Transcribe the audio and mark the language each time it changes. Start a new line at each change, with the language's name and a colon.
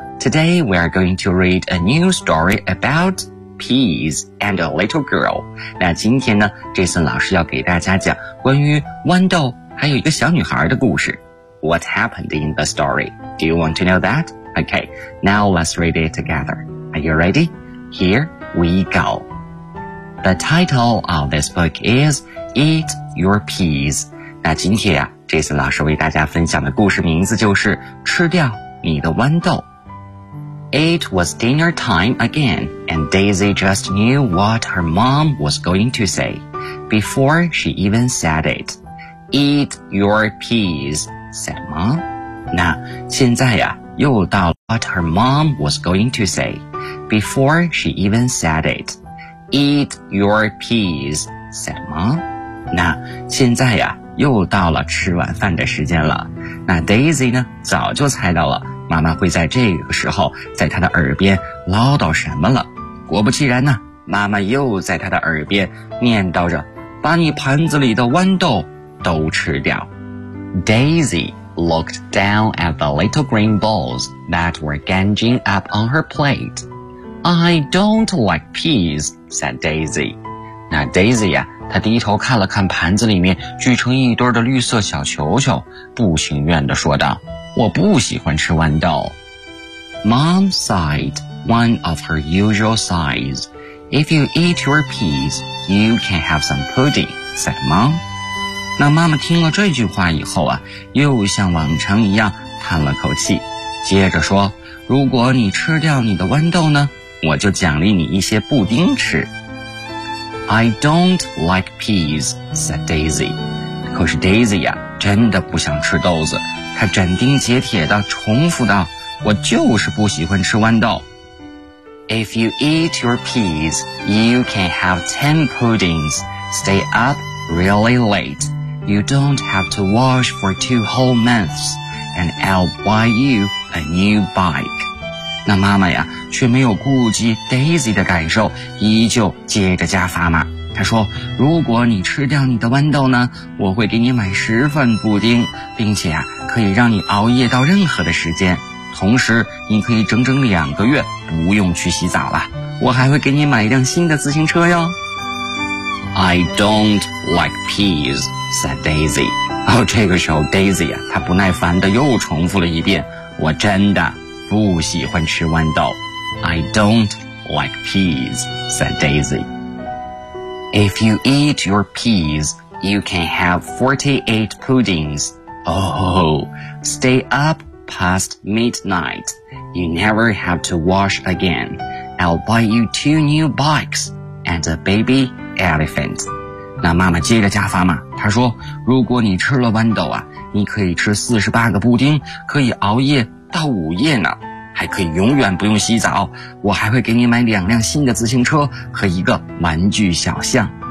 English: Today we are going to read a new story about peas and a little girl。
Chinese: 那今天呢， Jason 老师要给大家讲关于豌豆还有一个小女孩的故事。
English: What happened in the story? Do you want to know that? Okay, now let's read it together. Are you ready? Here we go. The title of this book is Eat Your Peas.
Chinese: 那今天啊 ,Jason 老师为大家分享的故事名字就是吃掉你的豌豆。
English: It was dinner time again, and Daisy just knew what her mom was going to say before she even said it. Eat your peas, said mom.
Chinese: 那现在啊又到
English: what her mom was going to say before she even said it. Eat your peas, said mom.
Chinese: 那现在呀又到了吃晚饭的时间了。那 Daisy 呢早就猜到了妈妈会在这个时候在她的耳边唠叨什么了。果不其然呢，妈妈又在她的耳边念叨着，把你盘子里的豌豆都吃掉。
English: DaisyLooked down at the little green balls that were ganging up on her plate. I don't like peas, said Daisy.
Chinese: 那 Daisy 呀、啊、她低头看了看盘子里面聚成一堆的绿色小球球，不情愿地说道，我不喜欢吃豌豆。
English: Mom sighed, one of her usual sighs. If you eat your peas, you can have some pudding, said Mom.
Chinese: 那妈妈听了这句话以后啊，又像往常一样叹了口气，接着说，如果你吃掉你的豌豆呢，我就奖励你一些布丁吃。
English: I don't like peas, said Daisy.
Chinese: 可是 Daisy 啊真的不想吃豆子，她斩钉截铁地重复道，我就是不喜欢吃豌豆。
English: If you eat your peas, you can have 10 puddings. Stay upreally late. You don't have to wash for 2 whole months, and I'll buy you a new bike.
Chinese: 那妈妈呀却没有顾及 Daisy 的感受，依旧接着加砝码。她说，如果你吃掉你的豌豆呢，我会给你买10份布丁，并且啊可以让你熬夜到任何的时间，同时你可以整整2个月不用去洗澡了，我还会给你买一辆新的自行车哟。
English: I don't like peas, said Daisy.
Chinese: 哦，这个时候 Daisy 啊，她不耐烦地又重复了一遍，我真的不喜欢吃豌豆。
English: I don't like peas, said Daisy. If you eat your peas, you can have 48 puddings. Oh, stay up past midnight. You never have to wash again. I'll buy you 2 new bikes and a baby elephant.
Chinese: 那妈妈接着加砝码，她说如果你吃了豌豆啊，你可以吃48个布丁，可以熬夜到午夜呢，还可以永远不用洗澡，我还会给你买两辆新的自行车和一个玩具小象。